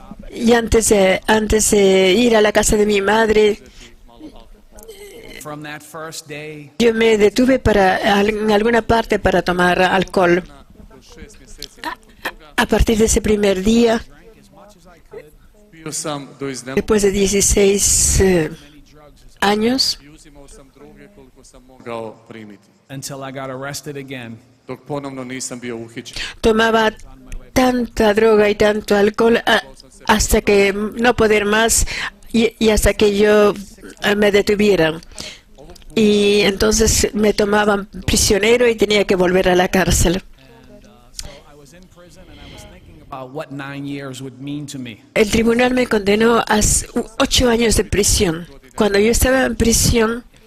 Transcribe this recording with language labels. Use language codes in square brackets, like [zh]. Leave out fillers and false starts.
[es] Y antes de ir a la casa de mi madre, [en] From that first day, [es] yo me detuve en alguna parte para tomar alcohol. [hr] do 6 mjeseci nakon toga, [es] A partir de ese primer día, [en] drank as much as I could, [hr] pio sam do iznemogla [es] después de 16 años, [hr] i uzimao sam droge koliko sam mogao primiti. [en] Until I got arrested again. [hr] Dok ponovno nisam bio uhićen. [es] tomaba tanta droga y tanto alcohol hasta que no poder más y hasta que yo me detuvieran. Y entonces me tomaban prisionero y tenía que volver a la cárcel. [en] So I was in prison and I was thinking about what 9 years would mean to me. [es] El tribunal me condenó a 8 años de prisión. Cuando yo estaba en prisión,